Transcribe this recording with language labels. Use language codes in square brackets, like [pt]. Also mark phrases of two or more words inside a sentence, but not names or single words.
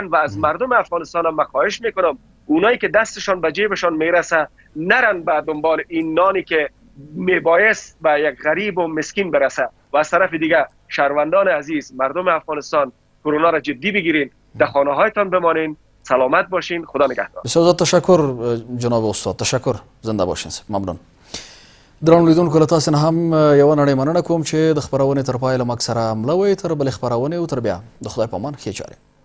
[fa] و از مردم افغانستان هم خواهش میکنم اونایی که دستشان به جیبشان میرسه نرن به دنبال این نانی که میبایست به یک غریب و مسکین برسه. و از طرف دیگه شهروندان عزیز، مردم افغانستان، کرونا را جدی بگیرین، در خانه هایتان بمانین، سلامت باشین. خدا نگهدار. بسیار تشکر جناب استاد. تشکر. زنده باشین. ممنون. [ps] درنو لیدونکو، له تاسو نه هم یوه نړۍ مننه کوم چې د خپرونې تر پایه له موږ سره مله وئ. تر بلې خپرونې او تر بیا د خدای په امان ښې چارې.